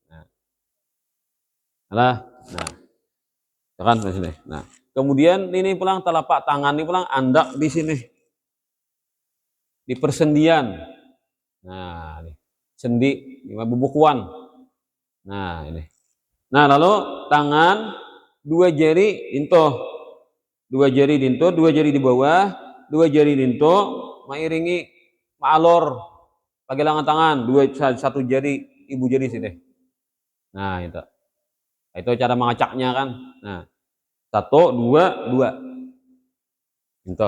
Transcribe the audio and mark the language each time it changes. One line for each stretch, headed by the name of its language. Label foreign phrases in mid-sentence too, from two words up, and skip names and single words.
Banjar: Nah, nah, kan di sini. Nah, kemudian ini pulang telapak tangan ini pulang andak di sini. Di persendian. Nah, ini sendi, bubukuan. Nah, ini. Nah, lalu tangan dua jari dinto. Dua jari dinto, dua jari di bawah, dua jari dinto, mengiringi ma'alor pagelangan tangan, satu jari ibu jari sini. Nah, itu. Itu cara mengacaknya kan. Nah, 1 2 2. Dinto.